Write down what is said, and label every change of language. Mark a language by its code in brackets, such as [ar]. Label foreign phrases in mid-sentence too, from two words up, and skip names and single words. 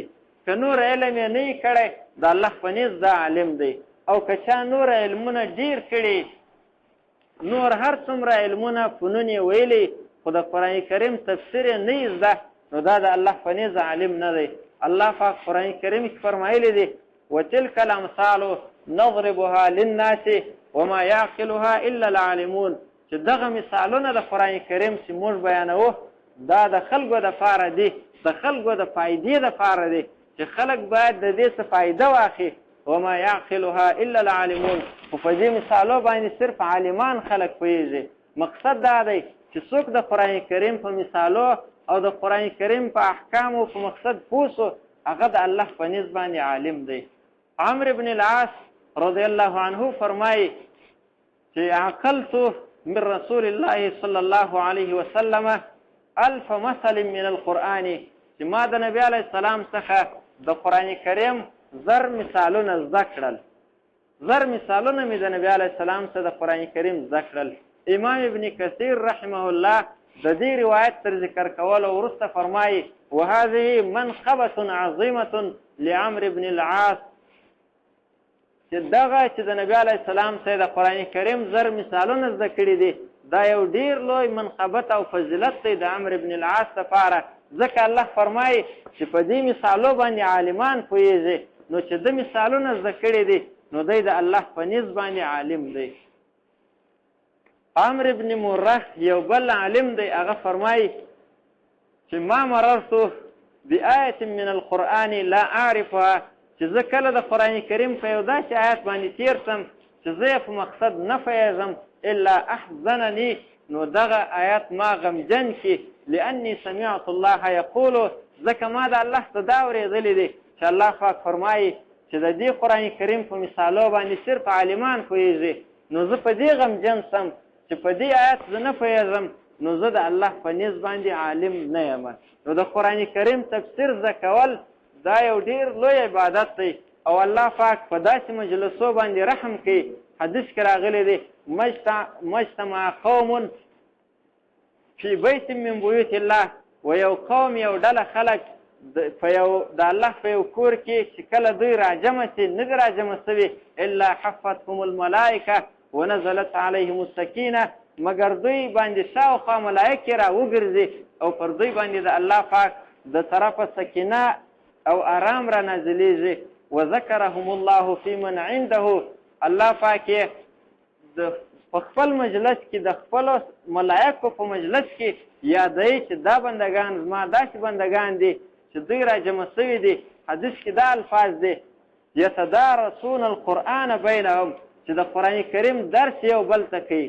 [ps] که نور علم یې نه وي کړی د الله په نزد دا عالم دی. او که چا نور علمونه ډیر کړي، نور هر څومره علمونه فنون یې ویلي، خو د قرآن کریم تفسیر یې نه یې زده، نو دا د الله په نزد عالم نه دی. الله پاک قرآن کریم کې فرمایلی دی [ar] وتلک الامثال نضربها للناس وما يعقلها الا العالمون، [ps] چې دغه مثالونه د قرآن کریم چې موږ بیانوو دا د خلکو دپاره دي، د خلکو د فایدې دپاره دي، چې خلک باید د دې څه فایده واخلي. [ar] وما يعقلها الا العالمون، [ps] خو په دې مثالو باندې صرف عالمان خلک پوهېږي. مقصد دا دی چې څوک د قرآن کریم په مثالو او د قرآن کریم په احکامو په مقصد پوه سو، هغه د الله په نزد باندې عالم دی. عمرو بن العاص [ar] رضی الله عنه [ps] فرمایي چې [ar] عقلت من رسول الله صلی الله علیه وسلم 1000 مثل من القرآن، [ps] چې ما د نبی [ar] علیه السلام [ps] څخه د قرآن کریم 1000 مثالونه زده کړل. 1000 مثالونه مې د نبی [ar] علیه السلام [ps] څخه د قرآن کریم زده کړل. امام ابن کثیر [ar] رحمه الله [ps] د دې روایت تر ذکر کولو وروسته فرمایي [ar] وهذه منقبة عظیمة لعمرو بن العاص، [ps] چې دغه چې د نبی [ar] علیه السلام [ps] څخه د قرآن کریم 1000 مثالونه زده کړي دي، دا یو ډیر لوی منقبت او فضیلت دی د عمرو بن العاص لپاره. ځکه الله فرمایي چې په دې مثالو باندې عالمان پوهېږي، نو چې د مثالونه زده کړي دي نو دی د الله په نزد باندې عالم دی. عمرو بن مره یو بل عالم دی، هغه فرمایي چې [ar] ما مررت بآیة من القرآن لا اعرفها، [ps] چې زه کله د قرآن کریم په یو داسې آیت باندې تیر سم چې زه یې په مقصد نه پوهېږم [ar] الا احزنني، [ps] نو دغه آیت ما غمجن کړي، [ar] لأني سمعت الله یقول، [ps] ځکه ما د الله څه دا اورېدلی دی چې الله پاک فرمایي چې د دې قرآن کریم په مثالو باندې صرف عالمان پوهېږي، نو زه په دې غمجن سم چې په دې آیت زه نه پوهېږم، نو زه د الله په نزد باندې عالم نه یم. نو د قرآن کریم تفسیر زده کول دا یو ډیر لوی عبادت دی، او الله پاک په داسې مجلسو باندې رحم کوي. حدیث کې راغلی دی [ar] مجتمع قوم فی بیت من بیوت الله، [ps] و یو قوم یو ډله خلک د الله په یو کور کې چې کله دوی راجمع شي نه دي راجمع شوي [ar] الا حفتهم الملائکه ونزلت علیهم السکینه، [ps] مګر دوی باندې شاوخوا ملایکې را وګرځي او پر دوی باندې د الله پاک د طرفه سکینه او آرام را نازلیږي. [ar] وذکرهم الله فی من عنده، [ps] الله پاک یې په خپل مجلس کې د خپلو ملایکو په مجلس کې یادوي چې دا بندگان زما داسې بندگان دي چې دوی را جمع شوي دي. حدیث کې دا الفاظ دي [ar] یتدارسون القرآن بینهم، [ps] چې د قرآن کریم درس یو بل ته کوي.